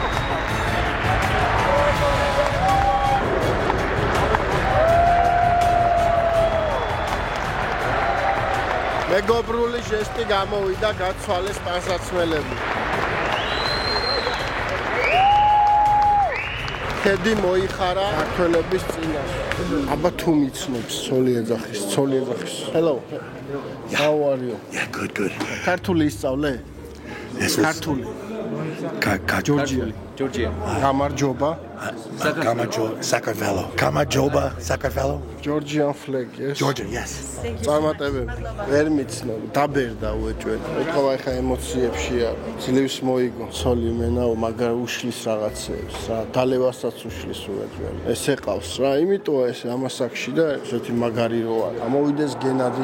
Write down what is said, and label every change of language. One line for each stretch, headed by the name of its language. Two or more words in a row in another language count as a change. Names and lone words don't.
Georgian: მეგობრული ჟესტი გამოვიდა, გაცვალეს პასაცმელები. ქედი მოიხარა ქართველების წინაშე. აბა თუ მიცნობს, ცოლი ეძახის.
English: Hello. How are you? Yeah, good.
Georgian: ქართული ისწავლე? ქართული. ჯორჯია. გამარჯობა. Sakartvelo.
English: Georgian flag, yes. Georgia, yes.
Georgian: წარმატებები. ვერ მიცნობ, დაბერდა უეჭველი. ეთქვა ახლა ემოციებში არ. ძლივს მოიგო. ცოლი მენაო, მაგრამ უშლის რაღაცეებს რა. დალევასაც უშლის უეჭველი. ეს ეყავს რა, იმიტოა ეს ამასაკში და ესეთი მაგარი რო არის. ამოვიდეს გენადი.